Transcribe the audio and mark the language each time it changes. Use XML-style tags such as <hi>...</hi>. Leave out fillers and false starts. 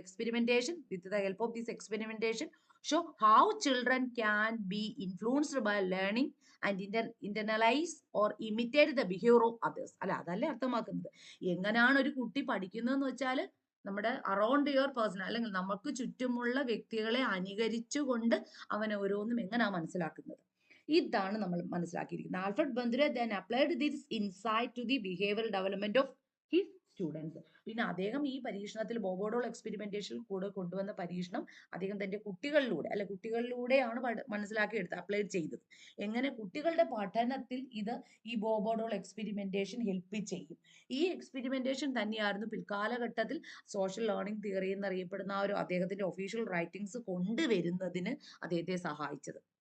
<en>Experimentation with the help of this experimentation show how children can be influenced by learning and internalise or imitate the behaviour of others.</en> <ml>അല്ല, അതല്ലേ അർത്ഥമാക്കുന്നത്. എങ്ങനെയാണ് ഒരു കുട്ടി പഠിക്കുന്നതെന്ന് വെച്ചാൽ നമ്മുടെ</ml> <en>around your person,</en> <ml>അല്ലെങ്കിൽ നമുക്ക് ചുറ്റുമുള്ള വ്യക്തികളെ അനുകരിച്ചുകൊണ്ട് അവൻ ഓരോന്നും എങ്ങനെയാണ് മനസ്സിലാക്കുന്നത്. ഇതാണ് നമ്മൾ മനസ്സിലാക്കിയിരിക്കുന്നത്.</ml> <en>Alfred Bandura then applied this insight to the behavioral development of his students.</en> <ml>പിന്നെ അദ്ദേഹം ഈ പരീക്ഷണത്തിൽ ബോബോഡോൾ എക്സ്പെരിമെന്റേഷനിൽ കൂടെ കൊണ്ടുവന്ന പരീക്ഷണം അദ്ദേഹം തന്റെ കുട്ടികളിലൂടെയാണ് മനസ്സിലാക്കിയെടുത്ത് അപ്ലൈ ചെയ്തത്. എങ്ങനെ കുട്ടികളുടെ പഠനത്തിൽ ഈ ബോബോഡോൾ എക്സ്പെരിമെന്റേഷൻ ഹെൽപ്പ് ചെയ്യും. ഈ എക്സ്പെരിമെന്റേഷൻ തന്നെയായിരുന്നു പിൽക്കാലഘട്ടത്തിൽ സോഷ്യൽ ലേണിംഗ് തിയറി എന്നറിയപ്പെടുന്ന ആ ഒരു അദ്ദേഹത്തിന്റെ ഒഫീഷ്യൽ റൈറ്റിംഗ്സ് കൊണ്ടുവരുന്നതിന് അദ്ദേഹത്തെ സഹായിച്ചത്.</ml>